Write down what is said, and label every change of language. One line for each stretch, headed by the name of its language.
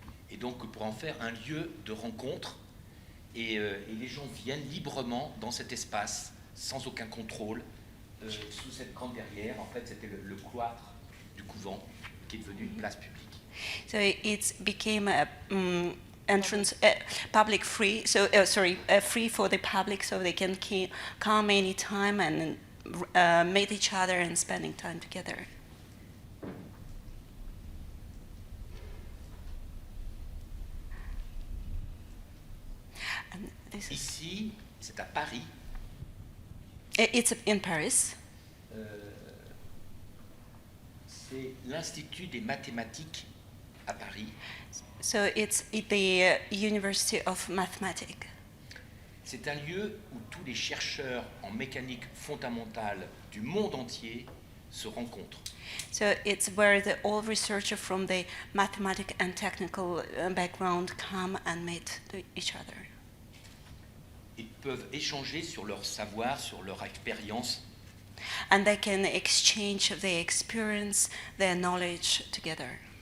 French: Et donc pour en faire un lieu de rencontre, et les gens viennent librement dans cet espace, sans aucun contrôle, sous cette grande verrière. En fait, c'était le cloître du couvent qui est devenu une place publique.
English: So it became a entrance public free. So free for the public, so they can come anytime and meet each other and spending time together. And
French: ici, c'est à Paris.
English: It's in Paris.
French: C'est l'Institut des mathématiques à Paris.
English: So it's at the University of Mathematics.
French: C'est un lieu où tous les chercheurs en mécanique fondamentale du monde entier se rencontrent.
English: So it's where all researchers from the mathematical and technical background come and meet each other.
French: Ils peuvent échanger sur leur savoir, sur leur expérience.
English: And they can exchange their experience, their knowledge together.